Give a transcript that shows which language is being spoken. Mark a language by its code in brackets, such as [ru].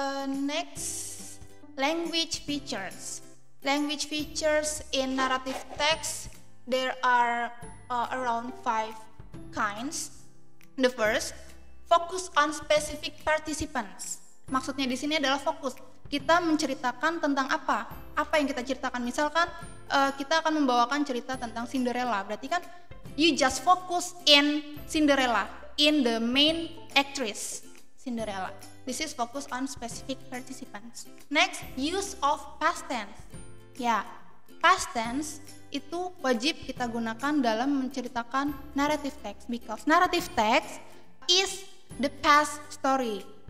[en] Next, language features. Language features in narrative text, there are around 5 kinds. The first, focus on specific participants. [id] Maksudnya di sini adalah fokus. Kita menceritakan tentang apa? Apa yang kita ceritakan? Misalkan kita akan membawakan cerita tentang Cinderella. Berarti kan [en] you just focus in Cinderella, in the main actress Cinderella. This is focus on specific participants. Next, use of past tense. Ya, past tense [id] itu wajib kita gunakan dalam menceritakan [en] narrative text, because narrative text is the past story.